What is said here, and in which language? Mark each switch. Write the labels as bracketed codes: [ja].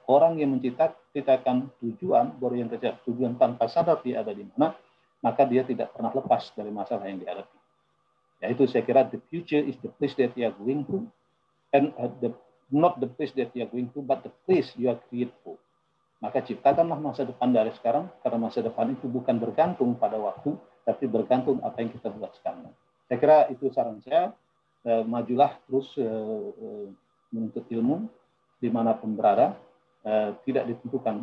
[id] Orang yang menciptakan tujuan, berorientasi tujuan tanpa sadar dia ada di mana, maka dia tidak pernah lepas dari masalah yang dihadapi. Yaitu saya kira [en] the future is the place that you are going to, and not the place that you are going to, but the place you are created for. [id] Maka ciptakanlah masa depan dari sekarang, karena masa depan itu bukan bergantung pada waktu, tapi bergantung apa yang kita buat sekarang. Saya kira itu saran saya. Majulah terus menuntut ilmu dimanapun berada, tidak ditentukan.